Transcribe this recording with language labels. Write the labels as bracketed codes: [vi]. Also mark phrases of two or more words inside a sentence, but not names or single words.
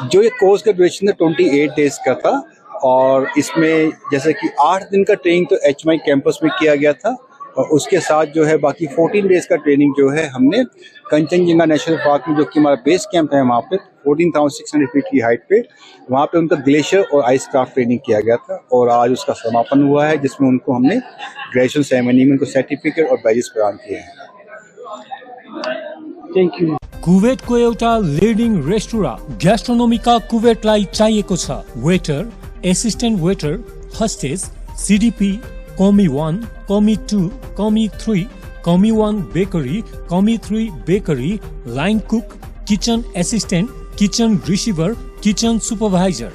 [hi] जो ये कोर्स का ड्यूरेशन 28 डेज का था और इसमें जैसे कि 8 दिन का ट्रेनिंग तो HMI कैंपस में किया गया था और उसके साथ जो है बाकी 14 डेज का ट्रेनिंग जो है हमने कंचनजंगा नेशनल पार्क में, जो कि हमारा बेस कैंप है, वहाँ पे 14,600 फीट की हाइट पे, वहाँ पे उनका ग्लेशियर और [en] ice craft training [hi] किया गया था और आज उसका समापन हुआ है, जिसमें उनको हमने [en] graduation ceremony [hi] में उनको सर्टिफिकेट और बैजेस प्रदान किए हैं। [en] Thank you. [ne] कुवेतको एउटा [en] leading restaurant [ne] ग्यास्ट्रोनोमीका कुवेतलाई चाहिएको छ। [en] Waiter, assistant waiter, hostess, CDP, commis 1, commis 2, commis 3, commis 1 bakery, commis 3 bakery, line cook, kitchen assistant, kitchen receiver, kitchen supervisor.